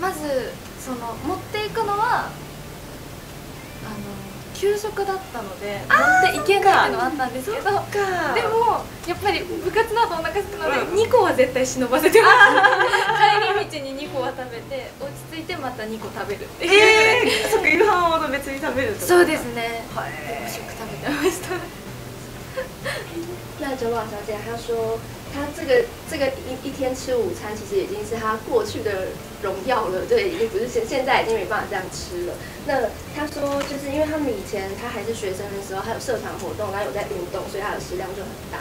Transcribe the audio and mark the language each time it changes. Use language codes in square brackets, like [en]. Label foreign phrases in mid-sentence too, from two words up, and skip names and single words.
[ja] まずその持っていくのは給食だったので持っていけないっていうのはあったんですけど、でもやっぱり部活だとお腹すくので2個は絶対忍ばせてます。帰り道に2個は食べて落ち着いてまた2個食べるっていう。そっか、夕飯ほど別に食べるってこと？そうですね。5食食べてました。 [zh] 那九宝小姐她说，她这个一天吃午餐，其实已经是她过去的荣耀了，对，已经不是现在已经没办法这样吃了。那她说，就是因为他们以前她还是学生的时候，还有社团活动，然后有在运动，所以她的食量就很大。